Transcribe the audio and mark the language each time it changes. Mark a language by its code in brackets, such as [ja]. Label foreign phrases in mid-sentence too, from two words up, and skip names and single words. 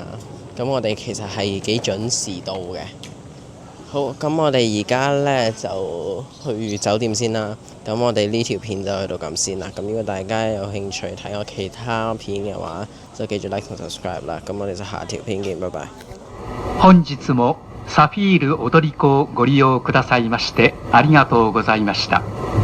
[yue] 咁我哋其實係幾準時到嘅。好，咁我哋而家呢就去酒店先啦。咁我哋呢條片就去到咁先啦。咁如果大家有興趣睇我其他片嘅話，就記住 like 同 subscribe 啦。咁我哋就下條片見，拜拜。 [ja] 本日もサフィール踊り子をご利用くださいましてありがとうございました。